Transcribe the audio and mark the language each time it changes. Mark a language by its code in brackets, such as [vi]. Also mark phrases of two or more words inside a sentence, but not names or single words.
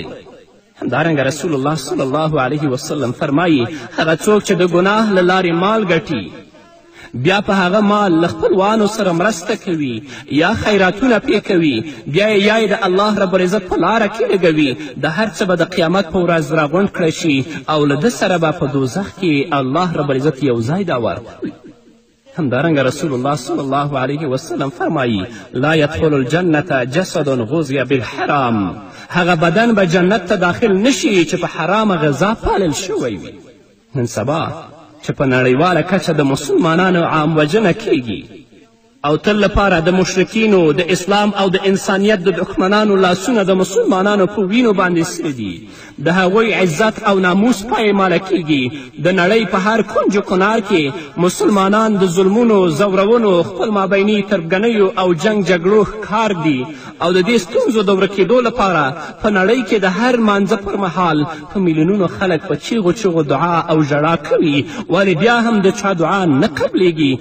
[ps] همدارنګه رسول الله [ar] صلی الله علیه وسلم [ps] فرمایي هغه څوک چې د ګناه له لارې مال ګټي بیا په هغه مال له خپلوانو سره مرسته کوي یا خیراتونه پې کوي، بیا یې د الله رب العزت په لاره کې لګوي، د هر څه به د قیامت په ورځ راغونډ کړی شي او له ده سره به په دوزخ کې الله رب العزت یو ځای دا ورکوي. [ar] همدارنګه رسول الله صلی الله علیه وسلم فرمایي لا یدخل الجنة جسد غذی بالحرام، [ps] هغه بدن به جنت ته داخل نشي چې په حرامه غذا پالل شوی وي. نن سبا چې په نړیواله کچه د مسلمانانو عام وژنه کیږي او تل لپاره د مشرکینو د اسلام او د انسانیت د دښمنانو لاسونه د مسلمانانو په وینو باندې سره دي، د هغوی عزت او ناموس پایماله کیږي. د نړۍ په هر کنج و کنار کې مسلمانان د ظلمونو، زورونو، خپل مابیني تربګنیو او جنگ جګړو ښکار دي او د دې ستونزو د ورکېدو لپاره په نړۍ کې د هر مانځه پر مهال په میلیونونو خلک په چیغو چیغو دعا او ژړا کوي، ولې بیا هم د چا دعا نه قبلیږي.